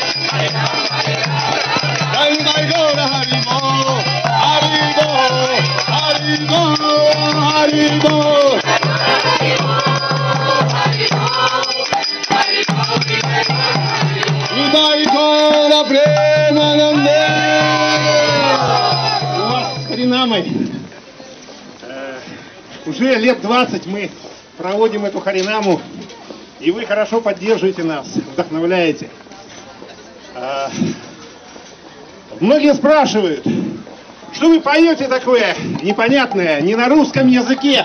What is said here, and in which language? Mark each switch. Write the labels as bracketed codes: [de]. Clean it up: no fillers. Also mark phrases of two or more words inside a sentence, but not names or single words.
[bn] হরে রাম, জয় জয় গৌর, হরি বোল, হরি বোল, হরি বোল, হরি বোল. জয় গৌর প্রেমানন্দে. [ru] У вас с Харинамой уже лет 20 мы проводим эту Харинаму, и вы хорошо поддерживаете нас, вдохновляете. Многие спрашивают, что вы поете такое непонятное, не на русском языке.